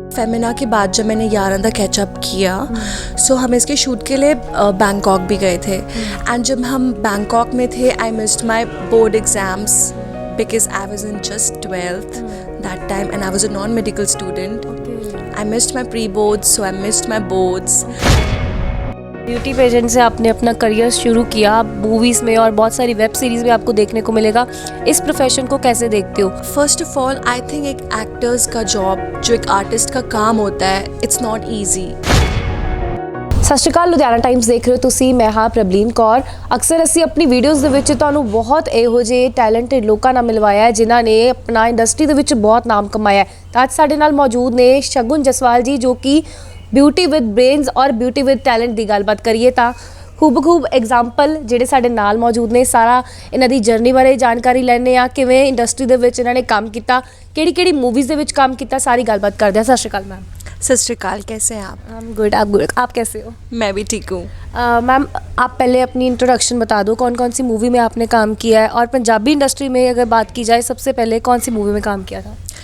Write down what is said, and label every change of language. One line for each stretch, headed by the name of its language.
Hindi: फेमिना के बाद जब मैंने यारां दा कैचअप किया सो हम इसके शूट के लिए बैंकॉक भी गए थे एंड जब हम बैंकॉक में थे
English: I missed my board exams because I was in just 12th that time and I was a non-medical student. I missed my pre-boards, so I missed my boards.
Hindi: Beauty pageant से आपने अपना career शुरू किया, movies में और बहुत सारी web series में आपको देखने को मिलेगा। इस प्रोफेशन को कैसे देखते हो?
English: first of all I think
Hindi: एक एक्टर्स का जॉब जो एक आर्टिस्ट का काम होता है
English: It's not easy.
Hindi: सत श्री अकाल, लुधियाना टाइम्स देख रहे हो
Punjabi: ਤੁਸੀਂ।
Hindi: मैं हाँ प्रबलीन कौर।
Punjabi: अक्सर ਅਸੀਂ ਆਪਣੀ ਵੀਡੀਓਜ਼ ਦੇ ਵਿੱਚ ਤੁਹਾਨੂੰ ਬਹੁਤ ਇਹੋ ਜਿਹੇ ਟੈਲੈਂਟਡ ਲੋਕਾਂ ਨਾਲ ਮਿਲਵਾਇਆ ਹੈ ਜਿਨ੍ਹਾਂ ਨੇ ਆਪਣਾ ਇੰਡਸਟਰੀ ਦੇ ਵਿੱਚ ਬਹੁਤ ਨਾਮ ਕਮਾਇਆ ਹੈ। ਤਾਂ ਅੱਜ ਸਾਡੇ ਨਾਲ ਮੌਜੂਦ ਨੇ ਸ਼ਗੁਨ ਜਸਵਾਲ ਜੀ ਜੋ ਕਿ ਬਿਊਟੀ ਵਿਦ ਬ੍ਰੇਨਸ ਔਰ ਬਿਊਟੀ ਵਿਦ ਟੈਲੈਂਟ ਦੀ ਗੱਲਬਾਤ ਕਰੀਏ ਤਾਂ ਖੂਬ ਐਗਜ਼ਾਮਪਲ ਜਿਹੜੇ ਸਾਡੇ ਨਾਲ ਮੌਜੂਦ ਨੇ, ਸਾਰਾ ਇਹਨਾਂ ਦੀ ਜਰਨੀ ਬਾਰੇ ਜਾਣਕਾਰੀ ਲੈਣੇ ਆ, ਕਿਵੇਂ ਇੰਡਸਟਰੀ ਦੇ ਵਿੱਚ ਇਹਨਾਂ ਨੇ ਕੰਮ ਕੀਤਾ, ਕਿਹੜੀ ਮੂਵੀਜ਼ ਦੇ ਵਿੱਚ ਕੰਮ ਕੀਤਾ, सारी ਗੱਲਬਾਤ ਕਰਦੇ ਆ।
Hindi: सत श्री अकाल मैम। सत श्री अकाल, कैसे हैं आप?
English: I am good,
Hindi: आप गुड, आप कैसे हो? मैं भी ठीक हूँ। मैम आप पहले अपनी इंट्रोडक्शन बता दो, कौन सी मूवी में आपने काम किया है और पंजाबी इंडस्ट्री में अगर बात की जाए सबसे पहले कौन सी मूवी में काम किया था?